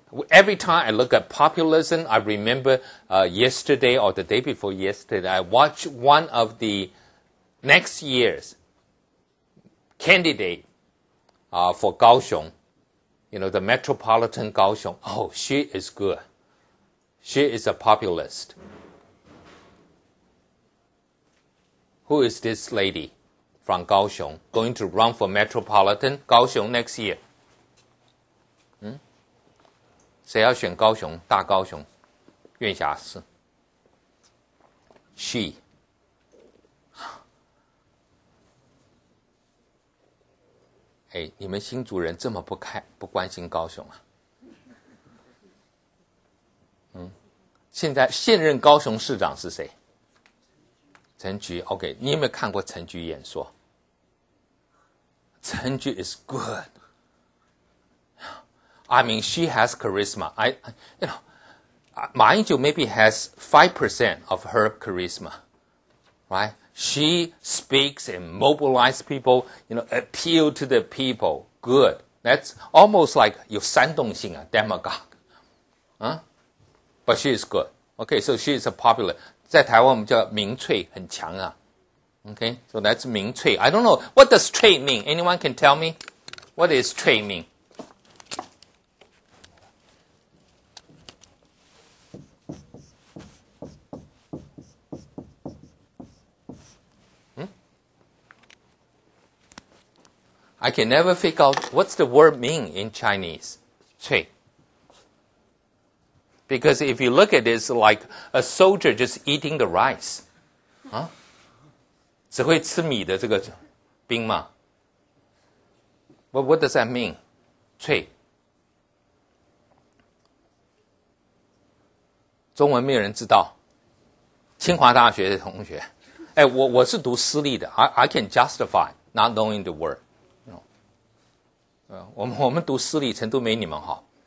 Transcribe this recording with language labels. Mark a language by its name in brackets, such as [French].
[English] Every time I look at populism, I remember yesterday or the day before yesterday, I watched one of the next year's candidate for Kaohsiung, the metropolitan Kaohsiung. Oh, she is good. She is a populist. Who is this lady from Kaohsiung going to run for metropolitan Kaohsiung next year? [Chinese] 谁要选高雄大高雄院辖市 ？She。你们新竹人这么不关心高雄啊？现在现任高雄市长是谁？陈菊。 OK， 你有没有看过陈菊演说？ [English] 陈菊 is good. I mean, she has charisma. Ma Ying-jeou maybe has 5% of her charisma, right? She speaks and mobilizes people, appeal to the people. Good. That's almost like [Chinese] 有煽动性啊 [English] demagogue. But she is good. Okay, so she is a popular. [Chinese] 在台湾我们叫民粹很强啊。 [English] Okay, so that's 民粹. I don't know. What does 粹 mean? Anyone can tell me? What is 粹 mean? I can never figure out what's the word mean in Chinese. [Chinese] 脆. [English] Because if you look at it, it's like a soldier just eating the rice. [Chinese] 只会吃米的这个兵嘛。 [English] What does that mean? [Chinese] 脆。中文没有人知道。清华大学的同学，我是读私立的 [English] I can justify not knowing the word. [Chinese] 我们读私立程度没你们好。